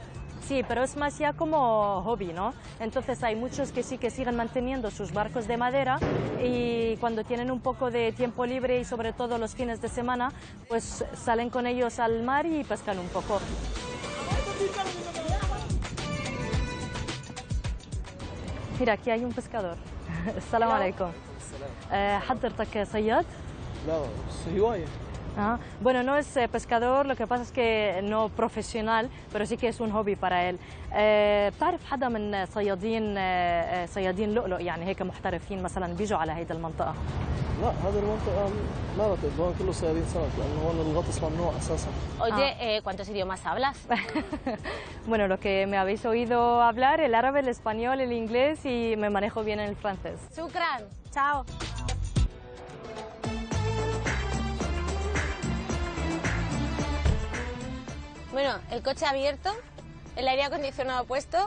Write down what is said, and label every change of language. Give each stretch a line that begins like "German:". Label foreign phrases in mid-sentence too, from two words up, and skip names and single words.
Spanish: Sí, pero es más ya como hobby, ¿no? Entonces hay muchos que sí que siguen manteniendo sus barcos de madera y cuando tienen un poco de tiempo libre y sobre todo los fines de semana, pues salen con ellos al mar y pescan un poco. Mira, aquí hay un pescador.
Arabic: السلام عليكم. ¿حضرتك صياد؟ لا هواية.
Spanish: Bueno, no es pescador, lo que pasa es que no profesional, pero sí que es un hobby para él.
Arabic: بتعرف حدا من صيادين لؤلؤ يعني هيك محترفين مثلا بيجوا على هيدا المنطقة؟ لا هذه المنطقة ما بعتقد هون كله صيادين سمك لأنه هون الغطس ممنوع أساسا.
Spanish: Oye, ¿cuántos idiomas hablas? Bueno, lo que me habéis oído hablar, el árabe, el español, el inglés y me manejo bien en el francés. Shukran, chao. Bueno, el coche abierto, el aire acondicionado puesto.